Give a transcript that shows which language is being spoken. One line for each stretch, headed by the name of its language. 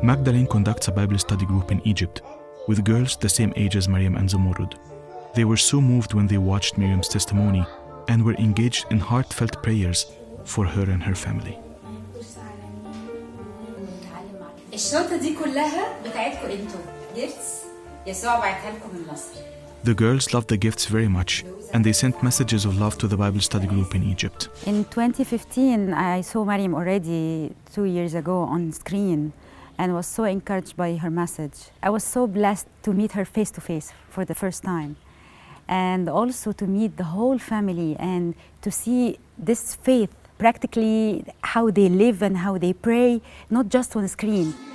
English: Magdalene conducts a Bible study group in Egypt with girls the same age as Myriam and Zumurrud. They were so moved when they watched Myriam's testimony and were engaged in heartfelt prayers for her and her family.
Arabic: الشنطة دي كلها بتاعتكم انتوا gifts يسوع بعتها لكم من مصر.
English: The girls loved the gifts very much and they sent messages of love to the Bible study group in Egypt. In 2015, I saw Myriam already 2 years ago on screen and was so encouraged by her message. I was so blessed to meet her face to face for the first time and also to meet the whole family and to see this faith, practically how they live and how they pray, not just on screen.